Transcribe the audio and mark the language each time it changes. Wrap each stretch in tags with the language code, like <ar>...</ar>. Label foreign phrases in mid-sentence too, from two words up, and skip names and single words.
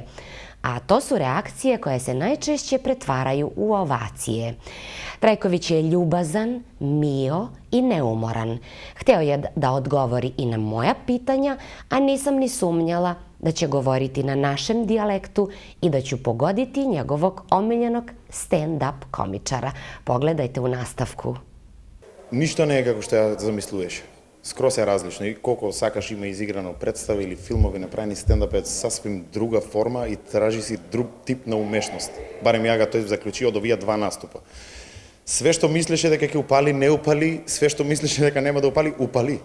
<sr>A to su reakcije koje se najčešće pretvaraju u ovacije. Trajković je ljubazan, mio i neumoran. Hteo je da odgovori i na moja pitanja, a nisam ni sumnjala da će govoriti na našem dijalektu i da ću pogoditi njegovog omiljenog stand-up komičara. Pogledajte u nastavku.</sr> <mk>Ништо не е како што ја замислуваш. Скрос е различно. И колку сакаш има изиграно представи или филмови направени, стендап е сасвим друга форма и тражи си друг тип на умешност. Барем ја тој заклучи од овие 2 наступа. Све што мислеше дека ќе упали, не упали, све што мислеше дека нема да упали, упали.</mk>